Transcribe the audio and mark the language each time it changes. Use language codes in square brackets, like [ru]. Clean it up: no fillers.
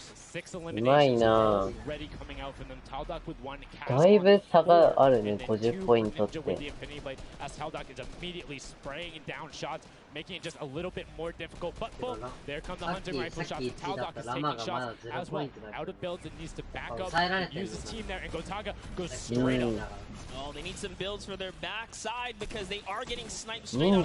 [en] 6 eliminations already coming out from them. Taldock with 1, [ja] だいぶ差があるね、50ポイントって。 [en] As Taldock is immediately spraying down shots, making it just a little bit more difficult. But boom, there come the hunting rifle shots. Taldock is taking shots as well. Out of builds and needs to back up, use his team there, and Gotaga goes straight up. Oh, they need some builds for their backside because they are getting sniped straight